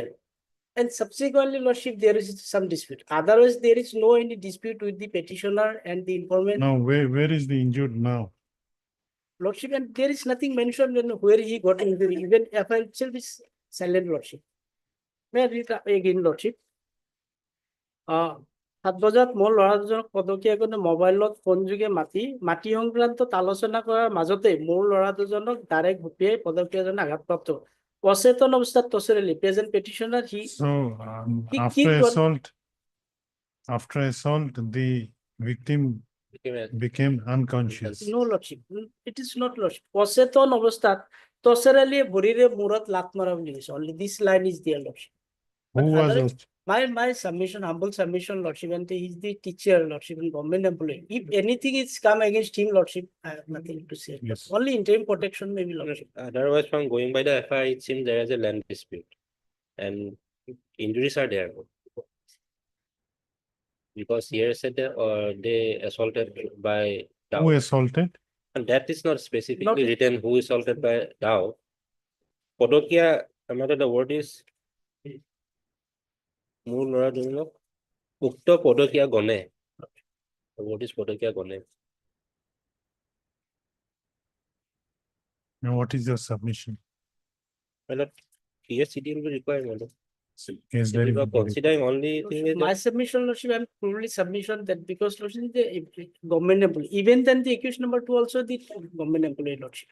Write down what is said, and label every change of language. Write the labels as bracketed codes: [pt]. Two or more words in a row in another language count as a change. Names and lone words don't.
[en] And subsequently, Lordship, there is some dispute. Otherwise, there is no any dispute with the petitioner and the informant. Now, where is the injured now? Lordship, and there is nothing mentioned in where he got injury. Even FIR itself is silent, Lordship. May I read again, Lordship? [as] 7 বজাত মোৰ ল'ৰা দুজনক পদকীয়াগণে মোবাইলত ফোন যোগে মাটি সংক্ৰান্তত আলোচনা কৰাৰ মাজতে মোৰ ল'ৰা দুজনক ডাইৰেক্ট ঘটিয়াই পদকীয়াজনে আঘাতপ্ৰাপ্ত। অচেতন অৱস্থাত তচেৰেলি [en] present petitioner he So He after kicked one- assault, the victim became unconscious. no lordship, it is not lordship. [as] অচেতন অৱস্থাত তচেৰেলি ভৰিৰে মূৰত লাত মৰা বুলি কৈছে। [en] Only this line is there lordship. Who But was otherwise, my submission, humble submission, lordship, and he is the teacher, lordship, and government employee. If anything is come against him, lordship, I have nothing to say. Yes. Only interim protection, maybe lordship. Otherwise, from going by the FIR, it seems there is a land dispute. And injuries are there. Because here said that they assaulted by Dow. who assaulted? And that is not specifically Not- written who assaulted by Dow. Podokia, another the word is [as] মোৰ ল'ৰাজনক উক্ত পদকীয়া গণে। [en] The word is [as] পদকীয়া গণে। [en] And what is your submission? Well, here CD will be required, madam. Is If there you are considering only thing is My that submission, lordship, I'm probably submission that because lordship is the government employee, even then the accused number 2 also the government employee lordship.